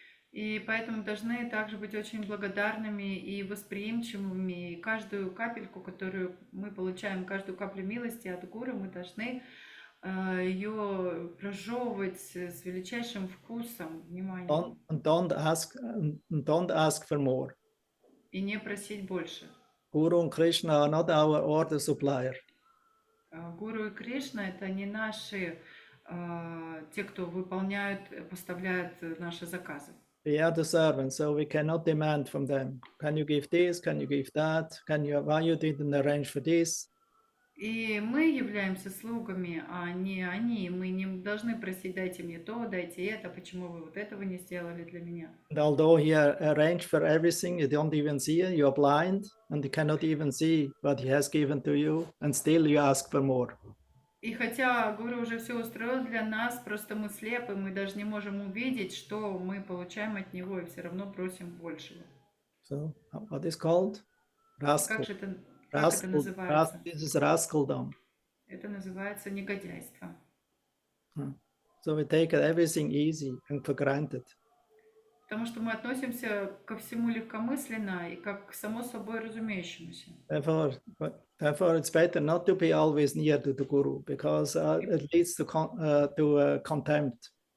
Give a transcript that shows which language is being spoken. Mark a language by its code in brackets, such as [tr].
[ru] И поэтому должны также быть очень благодарными и восприимчивыми. И каждую капельку, которую мы получаем, каждую каплю милости от Гуру, мы должны ее прожевывать с величайшим вкусом, вниманием. [en] Don't ask for more. [ru] И не просить больше. [en] Guru and Krishna are not our order supplier. [ru] Гуру и Кришна — это не наши, те, кто выполняют, поставляют наши заказы. [en] We are the servants, so we cannot demand from them. Can you give this? Can you give that? Why you didn't arrange for this? [ru] И мы являемся слугами, а не они. Мы не должны просить: дайте мне то, дайте это, почему вы вот этого не сделали для меня. [en] And although he arranged for everything, you don't even see it, you're blind, and you cannot even see what he has given to you, and still you ask for more. [ru] И хотя Гуру уже все устроил для нас, просто мы слепы, мы даже не можем увидеть, что мы получаем от него, и все равно просим большего. [en] So, what is called? Rascal. [ru] Как же это, называется? [en] This is rascaldom. [ru] Это называется негодяйство. [en] So we take everything easy and for granted. [ru] Потому что мы относимся ко всему легкомысленно и как к само собой разумеющемуся. [en] Therefore, it's better not to be always near to the Guru, because it leads to contempt.